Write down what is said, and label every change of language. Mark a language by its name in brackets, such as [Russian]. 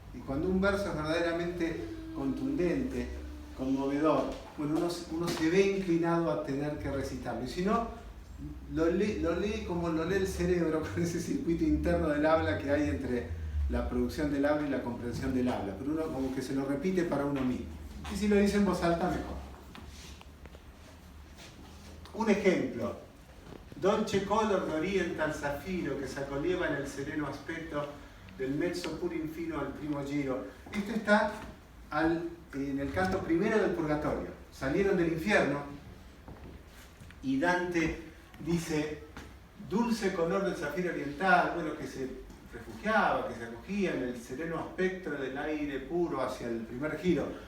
[Spanish] Y cuando un verso es verdaderamente contundente, conmovedor, bueno, uno se ve inclinado a tener que recitarlo. Y si no, lo lee como lo lee el cerebro, con ese circuito interno del habla que hay entre la producción del habla y la comprensión del habla. Pero uno como que se lo repite para uno mismo. Y si lo dice en voz alta, mejor. Un ejemplo. [Italian] Dolce color d'oriental zafiro che s'accoglieva nel sereno aspetto del mezzo pur infino al primo giro. [Spanish] Esto está en el canto primero del Purgatorio. Salieron del infierno y Dante dice dulce color del zafiro oriental, bueno, que se refugiaba, que se acogía en el sereno aspecto del aire puro hacia el primer giro.